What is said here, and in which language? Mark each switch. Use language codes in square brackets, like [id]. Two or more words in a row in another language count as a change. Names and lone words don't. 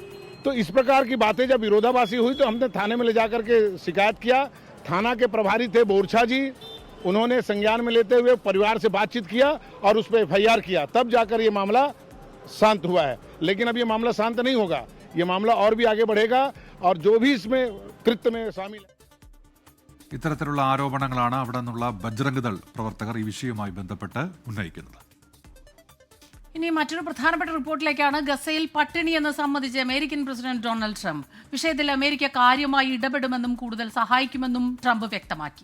[hi] तो इस प्रकार की बातें जब विरोधाभासी हुई तो हमने थाने में ले जाकर के शिकायत किया। थाना के प्रभारी थे बोरछा जी, उन्होंने संज्ञान में लेते हुए परिवार से बातचीत किया और उस पर FIR किया, तब जाकर ये मामला शांत हुआ है। लेकिन अब ये मामला शांत नहीं होगा, ये मामला और भी आगे बढ़ेगा और जो भी इसमें कृत्य में शामिल है। [ml] ഇത്തരത്തിലുള്ള ആരോപണങ്ങളാണ് അവിടെ നിന്നുള്ള ബജ്രംഗ് ദൾ പ്രവർത്തകർ ഈ വിഷയവുമായി ബന്ധപ്പെട്ട് ഉന്നയിക്കുന്നത്. ഇനി മറ്റൊരു പ്രധാനപ്പെട്ട റിപ്പോർട്ടിലേക്കാണ്. ഗസയിൽ പട്ടിണി എന്ന് സമ്മതിച്ച് അമേരിക്കൻ പ്രസിഡന്റ് ഡൊണാൾഡ് ട്രംപ്. വിഷയത്തിൽ അമേരിക്ക കാര്യമായി ഇടപെടുമെന്നും കൂടുതൽ സഹായിക്കുമെന്നും ട്രംപ് വ്യക്തമാക്കി.